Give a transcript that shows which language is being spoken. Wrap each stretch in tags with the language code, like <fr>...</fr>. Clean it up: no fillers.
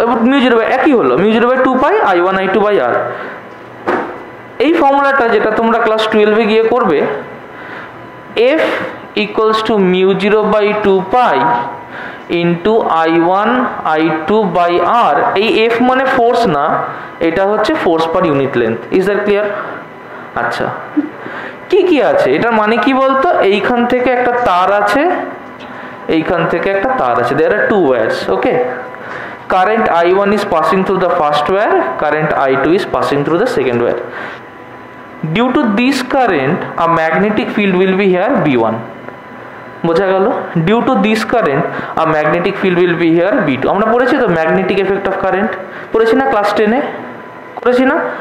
<bn>μ0 একই হলো, μ0/2 পাই I1 I2/R। এই ফর্মুলাটা যেটা তোমরা ক্লাস 12 এ গিয়ে করবে, F equals to μ0/2 pi into I1 I2/R। এই F মানে ফোর্স না, এটা হচ্ছে force per unit length.</bn> <en>Is that clear?</en> <bn>আচ্ছা কি কি আছে এটার মানে কি বলতো? এইখান থেকে একটা তার আছে, এইখান থেকে একটা তার আছে,</bn> <en>there are two wires, okay? Current I1 is passing through the first wire, current I2 is passing through the second wire. Due to this current a magnetic field will be here B1.</en> <bn>বোঝা গেল?</bn> <en>Due to this current uh magnetic field will be here B2।</en> <bn>আমরা পড়েছি তো magnetic effect of current, পড়েছি না class 10 এ? করেছি না?</bn>